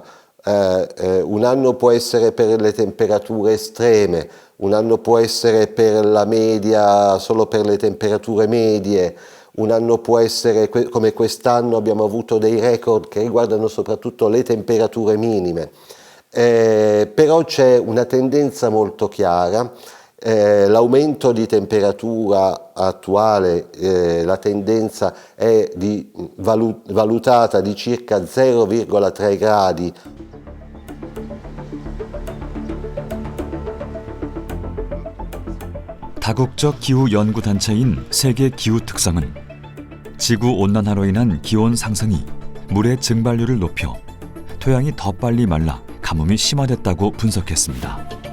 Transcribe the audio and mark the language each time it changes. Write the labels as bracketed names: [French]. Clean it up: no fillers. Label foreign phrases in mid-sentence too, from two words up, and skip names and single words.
[Italian] Un anno può essere per le temperature estreme, un anno può essere per la media, solo per le temperature medie, un anno può essere come quest'anno abbiamo avuto dei record che riguardano soprattutto le temperature minime. Però c'è una tendenza molto chiara. L'aumento di temperatura attuale, la tendenza è valutata di circa 0,3 gradi. [Korean] 다국적 기후 연구 단체인 세계 기후 특성은 지구 온난화로 인한 기온 상승이 물의 증발률을 높여 토양이 더 빨리 말라 가뭄이 심화됐다고 분석했습니다.